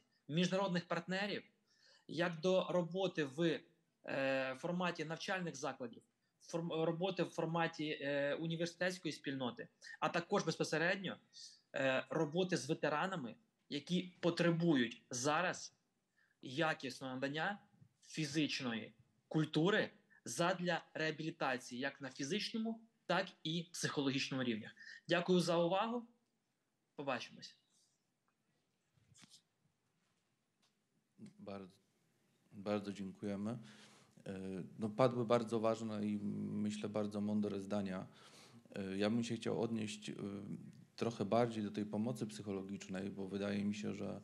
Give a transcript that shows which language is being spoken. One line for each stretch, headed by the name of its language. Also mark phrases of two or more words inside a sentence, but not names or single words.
Ukrainian: міжнародних партнерів, як до роботи в форматі навчальних закладів, роботи в форматі університетської спільноти, а також безпосередньо роботи з ветеранами, які потребують зараз якісного надання фізичної культури задля реабілітації як на фізичному, так і психологічному рівнях. Дякую за увагу. Побачимось.
Polish: Bardzo dziękujemy. No, padły bardzo ważne i myślę bardzo mądre zdania. Ja bym się chciał odnieść trochę bardziej do tej pomocy psychologicznej, bo wydaje mi się, że